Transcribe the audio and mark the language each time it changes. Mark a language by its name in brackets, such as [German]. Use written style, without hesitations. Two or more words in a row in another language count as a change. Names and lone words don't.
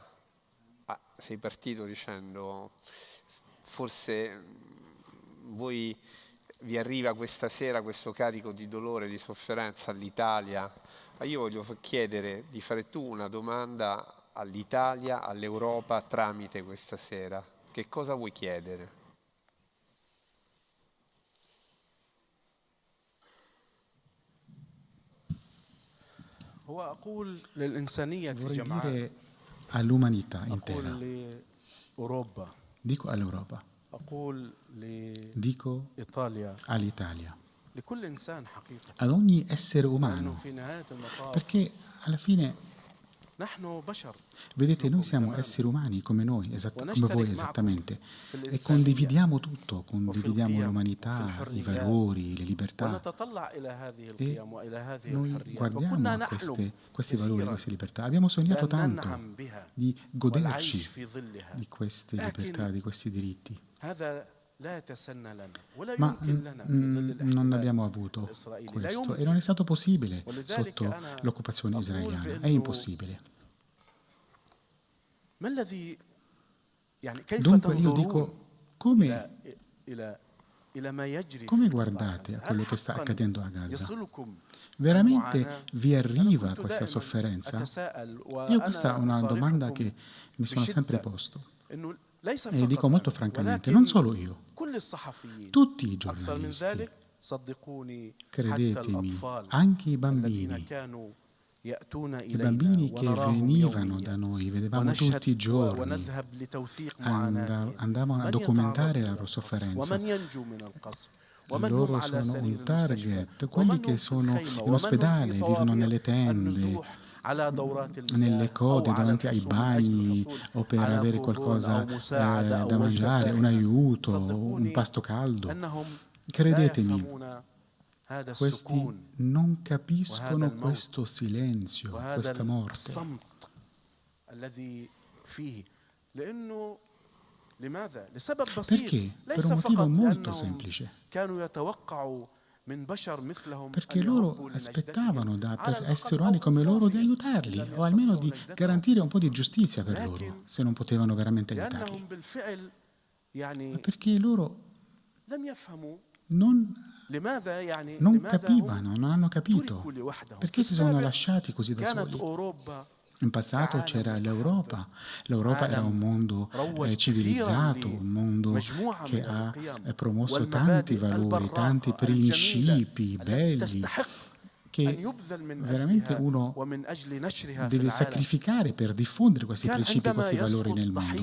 [Italian] Sei partito dicendo forse voi vi arriva questa sera questo carico di dolore, di sofferenza all'Italia, ma io voglio chiedere di fare tu una domanda all'Italia, all'Europa tramite questa sera. Che cosa vuoi chiedere? [Arabic] وأقول للإنسانية [Italian] Vorrei [Arabic] جمعاء [Italian] dire all'umanità intera, [Arabic] أقول لأوروبا [Italian] dico all'Europa, [Arabic] أقول [Italian] dico [Arabic] لإيطاليا [Italian] all'Italia, [Arabic] لكل إنسان حقيقة [Italian] ad ogni essere [Arabic] لأنه [Italian] umano, [Arabic] في نهاية المطاف [Italian] perché alla fine, [Arabic] نحن بشر [Italian] vedete, noi siamo esseri umani come noi, come voi esattamente, e condividiamo tutto, condividiamo l'umanità, i valori, le libertà, [Arabic] ونتطلع إلى هذه القيم وإلى هذه [Italian] noi [Arabic] الحريات [Italian] guardiamo a questi valori, queste libertà. Abbiamo sognato tanto di goderci [Arabic] والعيش في ظلها [Italian] di queste libertà, di questi diritti, [Arabic] هذا لا يتسنى لنا ولا [Italian] ma [Arabic] يمكن لنا في ظل [Italian] non [Arabic] الاحتلال [Italian] abbiamo avuto [Arabic] الإسرائيلي لا [Italian] questo e [Arabic] يمكن [Italian] non è stato possibile [Arabic] ولذلك [Italian] sotto [Arabic] أنا [Italian] l'occupazione israeliana, è [Arabic] بأنه [Italian] impossibile. [Arabic] ما الذي يعني كيف [Italian] Dunque io [Arabic] تنظرون [Italian] dico, come [Arabic] إلى ما يجري [Italian] come [Arabic] في [Italian] guardate a quello che sta [Arabic] حقاً [Italian] accadendo a Gaza? [Arabic] يصلكم [Italian] Veramente vi arriva [Arabic] كنت [Italian] questa [Arabic] دائماً [Italian] sofferenza? [Arabic] أتساءل [Italian] Io questa è una [Arabic] وأنا [Italian] domanda [Arabic] أصارحكم [Italian] che mi sono sempre [Arabic] بشدة [Italian] posto [Arabic] إنه ليس [Italian] e dico [Arabic] فقط [Italian] molto [Arabic] أنا [Italian] francamente, [Arabic] ولكن [Italian] non solo io, [Arabic] كل الصحفيين [Italian] tutti i [Arabic] أكثر من [Italian] giornalisti, [Arabic] ذلك صدقوني حتى [Italian] credetemi, [Arabic] الأطفال [Italian] anche i [Arabic] الذين [Italian] bambini, [Arabic] كانوا يأتون [Italian] i [Arabic] إلينا [Italian] bambini che [Arabic] ونراهم [Italian] venivano da [Arabic] يوميا [Italian] noi, vedevamo tutti i giorni, [Arabic] ونذهب لتوثيق معاناتهم [Italian] andavano a [Arabic] من [Italian] documentare [Arabic] يتعرض [Italian] la [Arabic] إلى [Italian] loro [Arabic] القصف [Italian] sofferenza. [Arabic] ومن ينجو من القصف ومن هم [Italian] Loro [Arabic] على [Italian] sono [Arabic] سرير [Italian] un [Arabic] المستشفى [Italian] target, quelli [Arabic] ومن [Italian] che [Arabic] هم في [Italian] sono [Arabic] الخيمة [Italian] in [Arabic] ومن هم [Italian] ospedale, [Arabic] في [Italian] vivono nelle [Arabic] طوابير [Italian] tende, [Arabic] النزوح على دورات [Italian] nelle [Arabic] المياه أو [Italian] code [Arabic] على [Italian] davanti ai [Arabic] الحصول من أجل [Italian] bagni [Arabic] الحصول [Italian] o per [Arabic] على [Italian] avere [Arabic] كوبون [Italian] qualcosa [Arabic] أو مساعدة [Italian] da [Arabic] أو وجبة [Italian] mangiare, un [Arabic] ساخنة [Italian] aiuto, un [Arabic] صدقوني [Italian] pasto caldo. [Arabic] أنهم لا [Italian] Credetemi, [Arabic] يفهمون هذا [Italian] questi [Arabic] السكون [Italian] non capiscono [Arabic] وهذا الموت [Italian] questo silenzio, [Arabic] وهذا [Italian] questa morte. [Arabic] الصمت الذي فيه لأنه لماذا؟ لسبب بسيط [Italian] Perché? Per [Arabic] ليس [Italian] un motivo [Arabic] فقط [Italian] molto [Arabic] لأنهم [Italian] semplice. [Arabic] كانوا يتوقعوا من بشر مثلهم [Italian] Perché [Arabic] أن [Italian] loro [Arabic] يهبوا [Italian] aspettavano [Arabic] لنجدتهم [Italian] per [Arabic] على [Italian] esseri [Arabic] الأقل [Italian] umani come loro di [Arabic] صافيا [Italian] aiutarli [Arabic] لم [Italian] o almeno [Arabic] يستطيعوا [Italian] di [Arabic] نجدتهم [Italian] garantire un po' di giustizia per [Arabic] لكن [Italian] loro, se non potevano veramente aiutarli. [Arabic] لأنهم بالفعل يعني [Italian] Perché loro [Arabic] لم يفهموا [Italian] non [Arabic] لماذا يعني [Italian] non [Arabic] لماذا هم [Italian] capivano, non hanno capito [Arabic] تركوا لوحدهم [Italian] perché si sono lasciati così da [Arabic] كانت [Italian] soli. [Arabic] أوروبا [Italian] In passato c'era l'Europa, l'Europa era un mondo civilizzato, un mondo che ha promosso tanti valori, tanti principi belli che veramente uno deve sacrificare per diffondere questi principi e questi valori nel mondo.